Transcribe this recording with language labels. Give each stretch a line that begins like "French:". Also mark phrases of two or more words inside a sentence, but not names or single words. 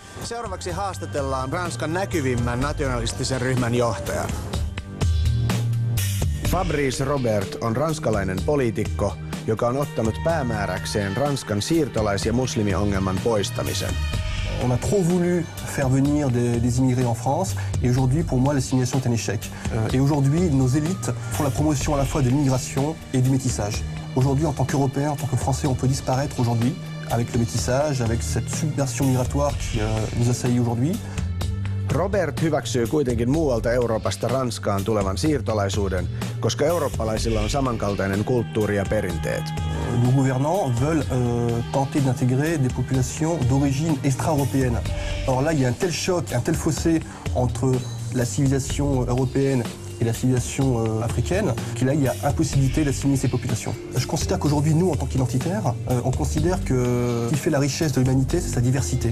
Finnish: Seuraavaksi haastatellaan Ranskan näkyvimmän nationalistisen ryhmän johtajan. Fabrice Robert on ranskalainen poliitikko, joka on ottanut päämääräkseen Ranskan siirtolais- ja muslimiongelman poistamisen.
French: On a trop voulu faire venir des immigrés en France et aujourd'hui pour moi l'assimilation est un échec. Et aujourd'hui nos élites font la promotion à la fois de l'immigration et du métissage. Aujourd'hui en tant qu'Européens, en tant que Français, on peut disparaître aujourd'hui avec le métissage, avec cette submersion migratoire qui nous assaillit aujourd'hui.
Finnish: Robert hyväksyy kuitenkin muualta Euroopasta Ranskaan tulevan siirtolaisuuden, koska eurooppalaisilla on samankaltainen kulttuuri ja perinteet.
French: Nos gouvernants veulent tenter d'intégrer des populations d'origine extra-européenne. Alors là, il y a un tel choc, un tel fossé entre la civilisation européenne et la civilisation africaine, qu'il là, il y a impossibilité d'assimiler ces populations. Je considère qu'aujourd'hui, nous, en tant qu'identitaires, on considère que ce qui fait la richesse de l'humanité, c'est sa diversité.